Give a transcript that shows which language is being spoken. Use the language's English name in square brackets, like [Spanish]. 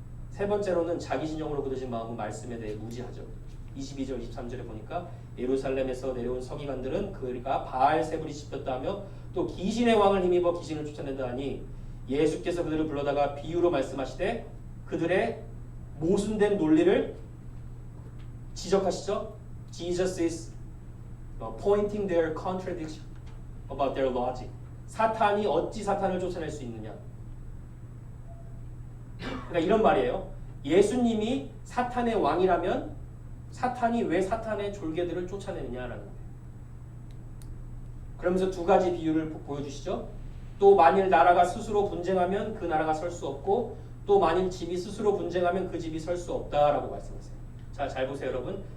[Korean] 세 번째로는 자기 진영으로 굳어진 마음은 말씀에 대해 무지하죠. 22절 23절에 보니까 예루살렘에서 내려온 서기관들은 그가 바알세불이 씹혔다 하며 또 귀신의 왕을 힘입어 귀신을 쫓아낸다 하니 예수께서 그들을 불러다가 비유로 말씀하시되 그들의 모순된 논리를 지적하시죠. [English] Jesus is pointing their contradiction about their logic. [Korean] 사탄이 어찌 사탄을 쫓아낼 수 있느냐. 그러니까 이런 말이에요. 예수님이 사탄의 왕이라면 사탄이 왜 사탄의 졸개들을 쫓아내느냐라는 거예요. 그러면서 두 가지 비유를 보여주시죠. 또 만일 나라가 스스로 분쟁하면 그 나라가 설 수 없고 또 만일 집이 스스로 분쟁하면 그 집이 설 수 없다라고 말씀하세요. 자, 잘 보세요 여러분.